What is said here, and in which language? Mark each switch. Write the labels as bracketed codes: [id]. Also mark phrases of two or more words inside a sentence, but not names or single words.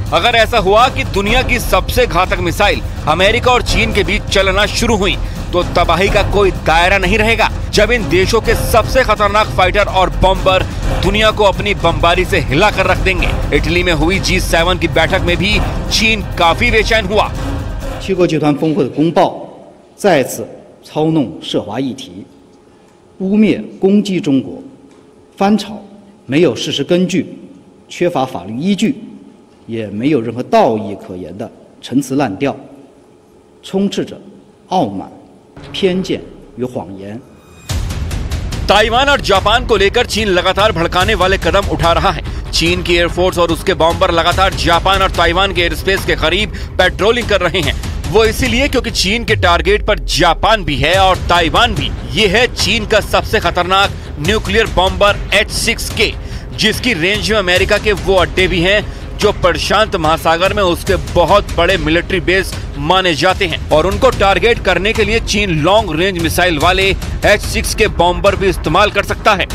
[hi] अगर ऐसा हुआ कि दुनिया की सबसे घातक मिसाइल अमेरिका और चीन के बीच चलना शुरू हुई तो तबाही का कोई दायरा नहीं रहेगा। जब इन देशों के सबसे खतरनाक फाइटर और बॉम्बर दुनिया को अपनी बमबारी से हिला कर रख देंगे। इटली में हुई G7 की बैठक में भी चीन काफी बेचैन हुआ। [zh] 七国集团峰会的公报再次操弄涉华议题，污蔑攻击中国，翻炒没有事实根据、缺乏法律依据，也没有任何道义可言的陈词滥调，充斥着傲慢、偏见与谎言。 [hi] ताइवान और जापान को लेकर चीन लगातार भड़काने वाले कदम उठा रहा है। चीन की एयरफोर्स और उसके बॉम्बर लगातार जापान और ताइवान के एयरस्पेस के करीब पेट्रोलिंग कर रहे हैं। वो इसीलिए क्योंकि चीन के टारगेट पर जापान भी है और ताइवान भी। ये है चीन का सबसे खतरनाक [en] nuclear bomber [hi] H-6K, जिसकी रेंज में अमेरिका के वो अड्डे भी हैं जो प्रशांत महासागर में उसके बहुत बड़े [en] military base [hi] माने जाते हैं और उनको टारगेट करने के लिए चीन [en] long range missile [hi] वाले H-6 के बॉम्बर भी इस्तेमाल कर सकता है।